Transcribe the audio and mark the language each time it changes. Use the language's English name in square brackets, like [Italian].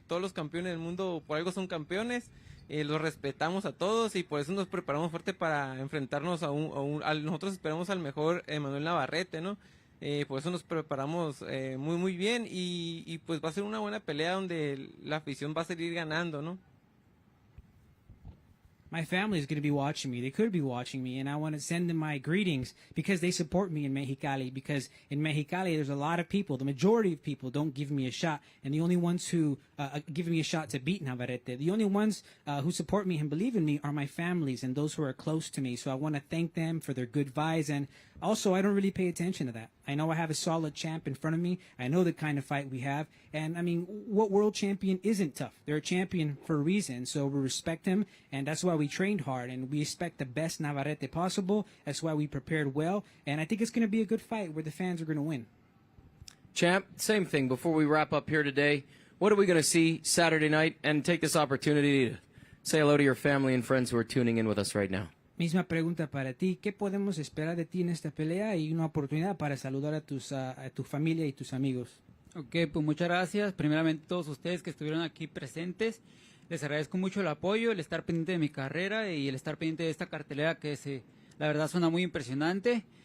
[Spanish] Todos los campeones del mundo por algo son campeones. Los respetamos a todos y por eso nos preparamos fuerte para enfrentarnos nosotros esperamos al mejor Emanuel Navarrete, ¿no? Por eso nos preparamos muy muy bien y pues va a ser una buena pelea donde la afición va a seguir ganando, ¿no? [English] My family is going to be watching me. They could be watching me, and I want to send them my greetings because they support me in Mexicali. Because in Mexicali, there's a lot of people. The majority of people don't give me a shot, and the only ones who give me a shot to beat Navarrete, the only ones who support me and believe in me are my families and those who are close to me. So I want to thank them for their good vibes, and also I don't really pay attention to that. I know I have a solid champ in front of me. I know the kind of fight we have, and I mean, what world champion isn't tough? They're a champion for a reason, so we respect him, and that's why we trained hard, and we expect the best Navarrete possible. That's why we prepared well, and I think it's going to be a good fight where the fans are going to win. Champ, same thing. Before we wrap up here today, what are we going to see Saturday night? And take this opportunity to say hello to your family and friends who are tuning in with us right now. [Spanish] Misma pregunta para ti. ¿Qué podemos esperar de ti en esta pelea? Y una oportunidad para saludar a tu familia y tus amigos. Ok, pues muchas gracias. Primeramente todos ustedes que estuvieron aquí presentes. Les agradezco mucho el apoyo, el estar pendiente de mi carrera y el estar pendiente de esta cartelera que la verdad suena muy impresionante.